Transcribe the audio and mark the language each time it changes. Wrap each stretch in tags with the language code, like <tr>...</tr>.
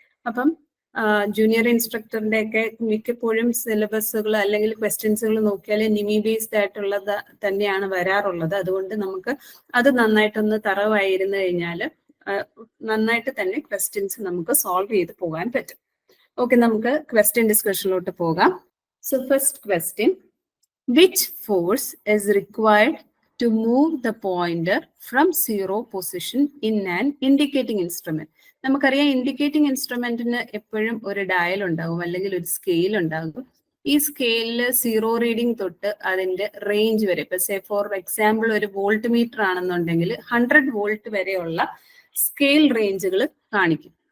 <ml>അപ്പം ജൂനിയർ ഇൻസ്ട്രക്ടറിന്റെ ഒക്കെ മിക്കപ്പോഴും സിലബസുകൾ അല്ലെങ്കിൽ ക്വസ്റ്റ്യൻസുകൾ നോക്കിയാൽ നിമി ബേസ്ഡ് ആയിട്ടുള്ളത് തന്നെയാണ് വരാറുള്ളത്. അതുകൊണ്ട് നമുക്ക് അത് നന്നായിട്ടൊന്ന് തറവായിരുന്നു കഴിഞ്ഞാൽ നന്നായിട്ട് തന്നെ ക്വസ്റ്റ്യൻസ് നമുക്ക് സോൾവ് ചെയ്ത് പോകാൻ പറ്റും. ഓക്കെ, നമുക്ക് ക്വസ്റ്റ്യൻ ഡിസ്കഷനിലോട്ട് പോകാം.</ml> <en>So first question, which force is required to move the pointer from zero position in an indicating instrument?</en> <ml>നമുക്കറിയാം ഇൻഡിക്കേറ്റിംഗ് ഇൻസ്ട്രുമെന്റിന് എപ്പോഴും ഒരു ഡയൽ ഉണ്ടാകും അല്ലെങ്കിൽ ഒരു സ്കെയിൽ ഉണ്ടാകും. ഈ സ്കെയിലില് സീറോ റീഡിംഗ് തൊട്ട് അതിന്റെ റേഞ്ച് വരെ, ഇപ്പൊ</ml> <en>say for example</en> <ml>ഒരു വോൾട്ട് മീറ്റർ ആണെന്നുണ്ടെങ്കിൽ 100 വോൾട്ട് വരെയുള്ള സ്കെയിൽ റേഞ്ചുകൾ കാണിക്കും.</ml>